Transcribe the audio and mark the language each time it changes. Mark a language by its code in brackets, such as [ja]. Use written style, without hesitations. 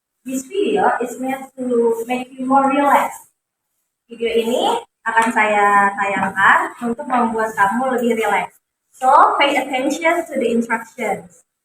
[en] This video is meant to make you more relaxed. [id] Video ini akan saya tayangkan untuk membuat kamu lebih relax. [en] So, pay attention to the instructions.